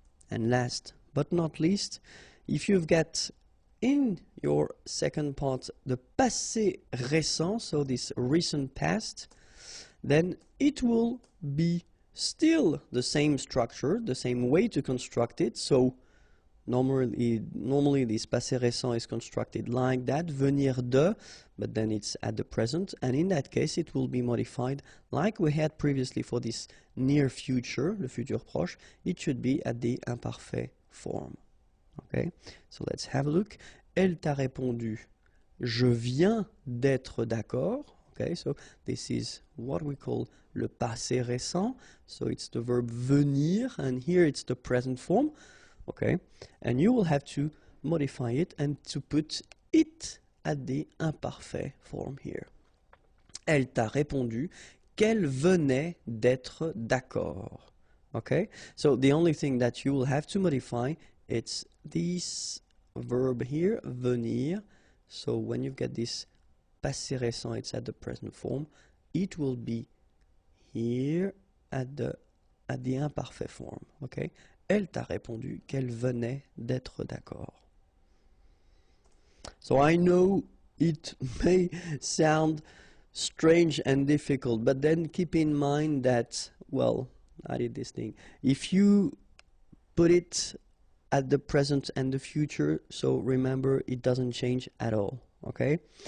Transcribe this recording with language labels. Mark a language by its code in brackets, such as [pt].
[en] And last but not least, if you've got in your second part the passé récent, so this recent past, then it will be still the same structure, the same way to construct it. So normally this passé récent is constructed like that, venir de, but then it's at the present, and in that case it will be modified like we had previously for this near future, le futur proche. It should be at the imparfait form. Okay, so let's have a look. [fr] Elle t'a répondu, je viens d'être d'accord. [en] Okay, so this is what we call le passé récent. So it's the verb venir, and here it's the present form. Okay, and you will have to modify it and to put it at the imparfait form here. [fr] Elle t'a répondu qu'elle venait d'être d'accord. [en] Okay, so the only thing that you will have to modify, it's this verb here, venir. So when you get this passé récent, it's at the present form. It will be here at the imparfait form. [fr] Okay, elle t'a répondu qu'elle venait d'être d'accord. [en] So I know it may sound strange and difficult, but then keep in mind that, well, I did this thing. If you put it at the present and the future, so remember it doesn't change at all, okay?